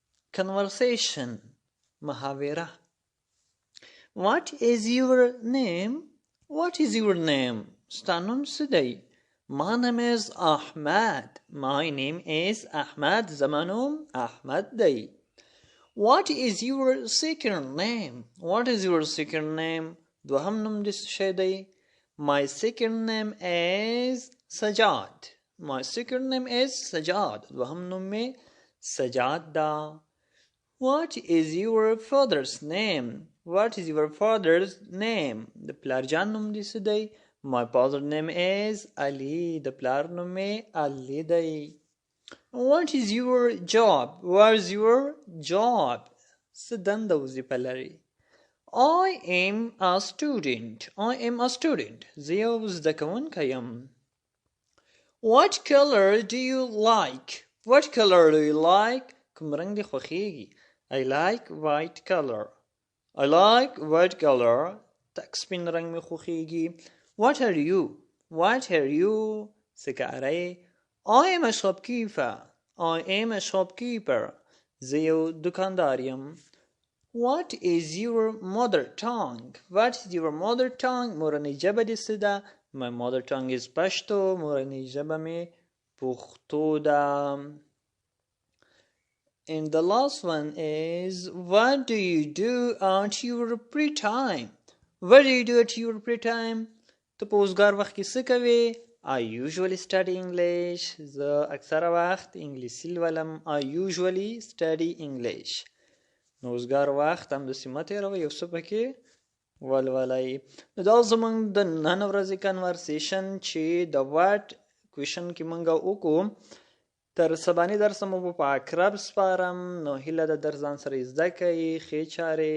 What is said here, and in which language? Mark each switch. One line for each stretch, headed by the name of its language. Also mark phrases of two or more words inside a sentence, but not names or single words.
English: conversation محاوره. What is your name? What is your name?
Pashto: ستا نوم څه دی؟
English: My name is Ahmad. My name is Ahmad.
Pashto: زما نوم احمد دی.
English: What is your second name? What is your second name?
Pashto: دوهم نوم دې څه شی دی؟
English: My second name is Sajad. My second name is Sajad.
Pashto: دوهم نوم مې سجاد دا.
English: What is your father's name? What is your father's name?
Pashto: د پلار جان نوم دې څه دی؟
English: My father's name is Ali.
Pashto: د پلار نوم مې علي دی.
English: What is your job? What is your job?
Pashto: څه دنده وظیفه لري؟
English: I am a student. I am a student.
Pashto: زه یو زده کوونکی یم.
English: What color do you like? What color do you like?
Pashto: کوم رنګ دې خوښیږي؟
English: I like white color. I like white color.
Pashto: تک سپین رنګ مې خوښیږي.
English: What are you? What are you?
Pashto: څه کاری؟
English: I am a shopkeeper. I am a shopkeeper.
Pashto: زه یو دکاندار یم.
English: What is your mother tongue? What is your mother tongue?
Pashto: مورنۍ ژبه دې څه ده؟
English: My mother tongue is
Pashto: پښتو. مورنۍ ژبه مې پښتو ده.
English: And the last one is, what do you do at your free time? What do you do at your free time?
Pashto: ته په اوزګار وخت کې څه کوې؟
English: I usually study English.
Pashto: زه اکثره وخت انګلیسي لولم.
English: I usually study English.
Pashto: نو اوزګار وخت همداسې مه تېروئ، یو څه پکې ولولئ. نو دا زموږ د نن ورځې کنورسیشن چې د
English: what question
Pashto: کې موږ وکړو. تر سباني درس مو په اقرب سپارم. نو هیله ده در ځان سره زده کوئ.